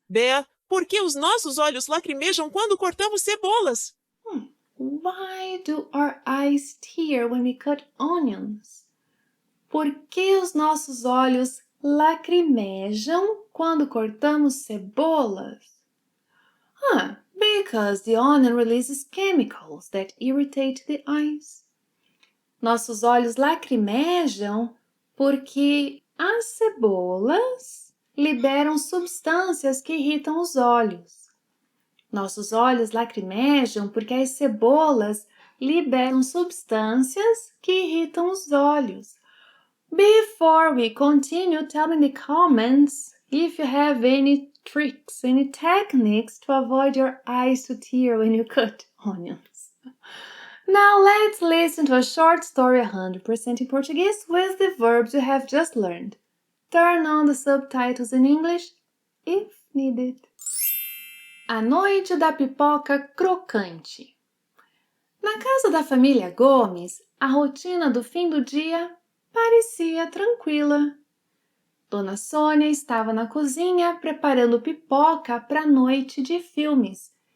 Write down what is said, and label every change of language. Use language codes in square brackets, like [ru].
[pt] Bea, por que os nossos olhos lacrimejam quando cortamos cebolas? [en] Why do our eyes tear when we cut onions? [pt] Por que os nossos olhos lacrimejam quando cortamos cebolas? [en] Because the onion releases chemicals that irritate the eyes. [pt] Nossos olhos lacrimejam porque as cebolas liberam substâncias que irritam os olhos. Nossos olhos lacrimejam porque as cebolas liberam substâncias que irritam os olhos. [en] Before we continue, tell me in the comments if you have any tricks, any techniques to avoid your eyes to tear when you cut onions. Now let's listen to a short story 100% in Portuguese with the verbs you have just learned. Turn on the subtitles in English if needed. [pt] A noite da pipoca crocante. Na casa da família Gomes, a rotina do fim do dia parecia tranquila. Dona Sônia estava na cozinha preparando pipoca para a noite de filmes